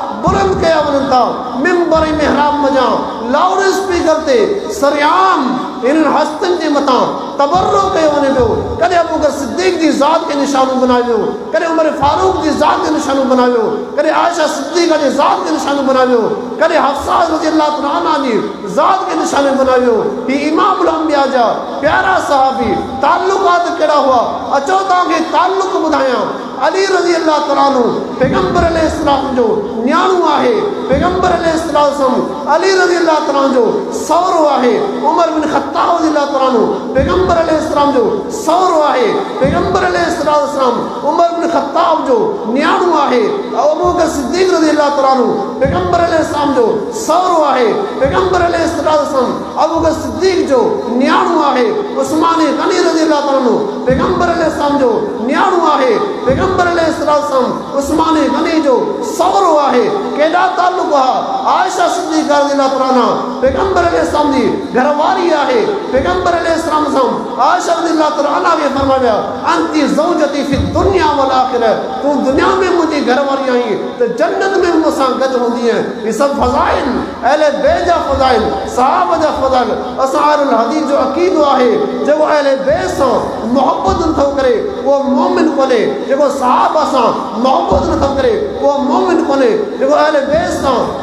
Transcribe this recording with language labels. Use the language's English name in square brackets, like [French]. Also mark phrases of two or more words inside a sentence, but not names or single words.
[Sindhi] बुलंद कया वञनि था मिंबर मेहराब मजा लाउड स्पीकर ते सरियाम इन हस्तनि जे मथां तबर्रो कयो वञे पियो कॾहिं अबू बकर सिद्दीक़ जी ज़ात खे निशानो बनायो कॾहिं उमर फारूक जी ज़ात खे निशानो बनायो कॾहिं आयशा सिद्दीक़ा जी ज़ात खे निशानो बनायो कॾहिं हफ्सा [Arabic] رضي الله تعالى عنها [Sindhi] जी ज़ात खे निशानो बनायो ही इमामुल अंबिया जा प्यारा सहाबी ताल्लुकात कहिड़ा हुआ अचो तव्हांखे ताल्लुक ॿुधायां अली [Arabic] رضي الله تعالى عنه [Sindhi] पैगंबर अलैहिस्सलाम जो न्याणो आहे पैगंबर अलैहिस्सलाम अली [Arabic] رضي الله تعالى [Sindhi] जो सौरो आहे उमर बिन ख़त्ताब [Arabic] رضي الله تعالى عنه [Sindhi] पैगंबर अलैहिस्सलाम जो सौरो आहे पैगंबर अलैहिस्सलाम उमर बिन ख़त्ताब जो न्याणो आहे अबू बकर सिद्दीक़ [Arabic] رضي الله تعالى عنه [Sindhi] पैगंबर अलैहिस्सलाम जो सौरो आहे पैगंबर अलैहिस्सलाम अबू बकर सिद्दीक़ जो न्याणो आहे उस्मान गनी [Arabic] رضي الله تعالى عنه [Sindhi] पैगंबर अलैहिस्सलाम जो न्याणो आहे पैगंबर अलैहिस्सलाम उस्मान गनी जो सौरो आहे केॾा ताल्लुक आयशा सिद्दीक़ा [Arabic] رضي الله تعالى [Sindhi] पैगंबर अलैहिस्सलाम जी घरवारी आहे पैगंबर अलैहिस्सलाम सां आयशा [Arabic] رضي الله تعالى [Sindhi] खे फरमाया [Arabic] أنت زوجتي في الدنيا والآخرة [Sindhi] तू दुनिया में मुंहिंजी घरवारी आई त जन्नत में मूंसां गॾु हूंदी आहे ही सभु फज़ाइल अहले बैत जा फज़ाइल सहाबा जा फज़ाइल असां अहलुल हदीस जो अक़ीदो आहे जेको अहले बैत सां मोहब्बत नथो करे उहो मोमिन कोन्हे जेको सहाबा सां मोहब्बत नथो करे उहो मोमिन कोन्हे जेको अहले बैत सां